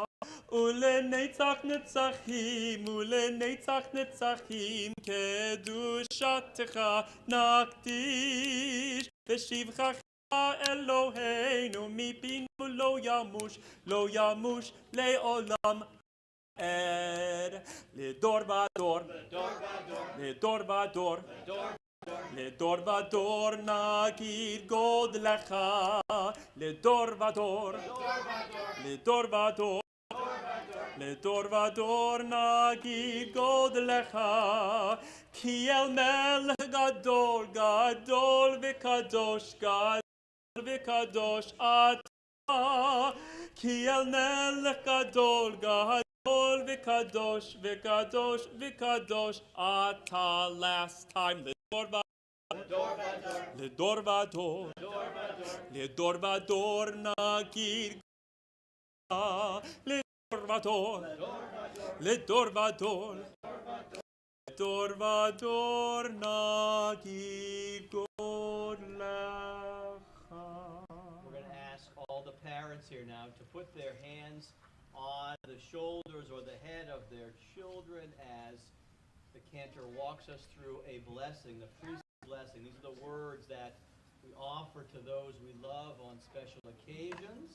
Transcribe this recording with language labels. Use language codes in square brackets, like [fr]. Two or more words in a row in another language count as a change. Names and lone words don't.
[he] ולנצח נצחים, ולנצח נצחים, קדושתך נקדיש, ושבחך אלהינו, מפינו לא ימוש לעולם ועד. לדור ודור, לדור ודור, לדור ודור נגיד גדלך, לדור ודור, לדור ודור. לדור ודור נגיד גדלך, כי אל מלך גדול, גדול וקדוש, גדול וקדוש אתה, כי אל מלך גדול, גדול וקדוש, וקדוש וקדוש אתה. [en] Last time, [he] לדור ודור, לדור ודור, לדור ודור נגיד לדור ודור, לדור ודור, לדור ודור נגיד גדלך. [en] We're going to ask all the parents here now to put their hands on the shoulders or the head of their children as the cantor walks us through a blessing, the priest's blessing. These are the words that we offer to those we love on special occasions.